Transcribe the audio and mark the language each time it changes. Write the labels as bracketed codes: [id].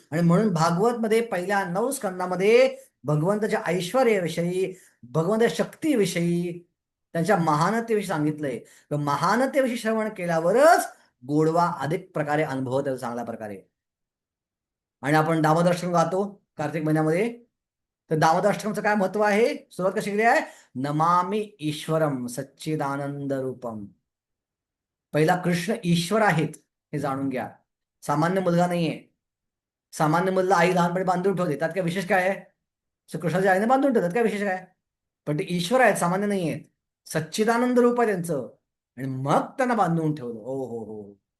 [mr] आणि म्हणून भागवत मध्ये पहिल्या 9 स्कंदामध्ये भगवंताच्या ऐश्वर्याविषयी, भगवंताच्या शक्तीविषयी, त्यांच्या महानतेविषयी सांगितलंय. महानतेविषयी श्रवण केल्यावरच गोडवा अधिक प्रकारे अनुभवत चांगल्या प्रकारे. आणि आपण दामोदराष्टकम गातो कार्तिक महिन्यामध्ये, तर दामोदराष्टकमचं काय महत्व आहे? सुरुवात कशी केली आहे? [sa] नमामि ईश्वरम सच्चिदानंद रूपम. [mr] पहिला कृष्ण ईश्वर आहेत हे जाणून घ्या. सामान्य मुलगा नाहीये. सामान्य मुलगा आई लहानपणी बांधून ठेवते, त्यात काय विशेष काय आहे? कृष्णाच्या आईने बांधून ठेवतात, काय विशेष काय? पण ते ईश्वर आहेत, सामान्य नाही आहेत. सच्चिदानंद रूप आहे त्यांचं, आणि मग त्यांना बांधून ठेवलं. ओ हो हो.